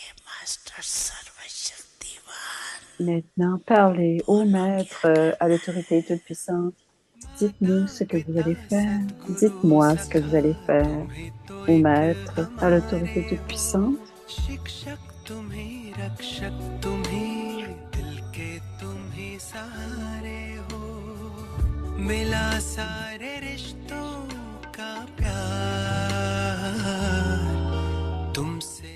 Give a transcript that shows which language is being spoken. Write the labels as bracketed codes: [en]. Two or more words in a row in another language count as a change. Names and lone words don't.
[fr] Maintenant, parlez au Maître, à l'autorité toute-puissante. Dites-nous ce que vous allez faire. Dites-moi ce que vous allez faire. Au Maître, à l'autorité toute-puissante. [hi] तुम ही रक्षक, तुम ही दिल के, तुम ही सहारे हो। मिला सारे रिश्तों का प्यार तुमसे।